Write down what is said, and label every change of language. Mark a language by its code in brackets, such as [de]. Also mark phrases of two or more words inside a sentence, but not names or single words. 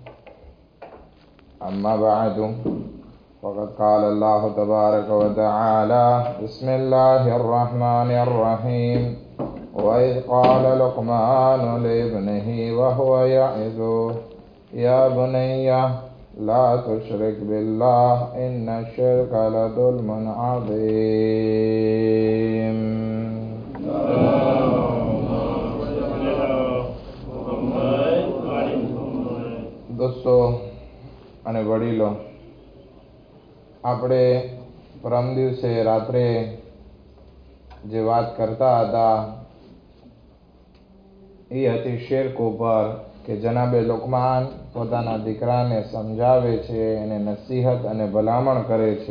[ar] أما بعد، فقد قال الله تبارك وتعالى: بسم الله الرحمن الرحيم. وإذ قال لقمان لابنه وهو يعظه يا بني لا تشرك بالله إن الشرك لظلم عظيم. [gu] દોસ્તો અને વડીલો, આપણે પરમ દિવસે રાત્રે જે વાત કરતા હતા એ હતી શિર્ક ઉપર, કે જનાબે લુકમાન પોતાના દીકરાને સમજાવે છે, એને નસીહત અને ભલામણ કરે છે.